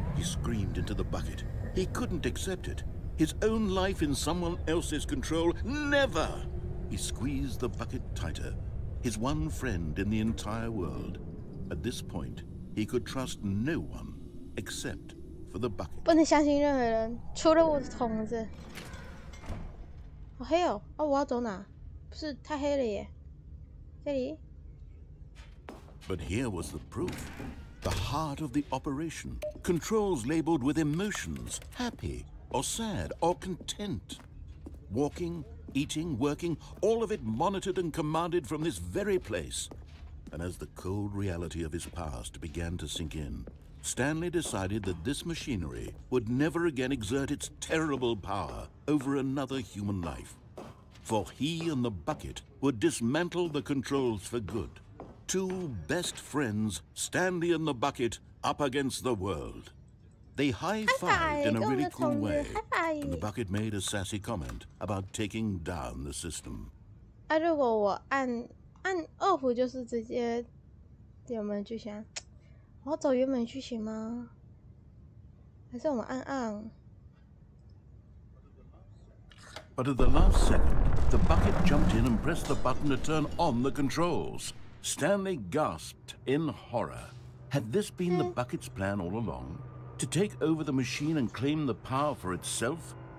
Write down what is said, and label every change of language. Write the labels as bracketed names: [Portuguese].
[English] He screamed into the bucket. He couldn't accept it. His own life in someone else's control, never! He squeezed the bucket tighter, his one friend in the entire world. At this point, he could trust no one except for the bucket. [Chinese] 不能相信任何人，除了我的筒子。好黑哦！哦，我要走哪？不是太黑了耶。这里。 [English] But here was the proof. The heart of the operation. Controls labeled with emotions, happy or sad or content. Walking, eating, working, all of it monitored and commanded from this very place. And as the cold reality of his past began to sink in, Stanley decided that this machinery would never again exert its terrible power over another human life. For he and the bucket would dismantle the controls for good. Two best friends, Stanley and the bucket, up against the world. They high-fived in a really cool way, and the bucket made a sassy comment about taking down the system. [Chinese] 如果我按off就是直接原本剧情，我要走原本剧情吗？还是我们按on？ [English] But at the last second, the bucket jumped in and pressed the button to turn on the controls. Stanley gasped in horror. Had this been the bucket's plan all along? To take over the machine and claim the power for itself?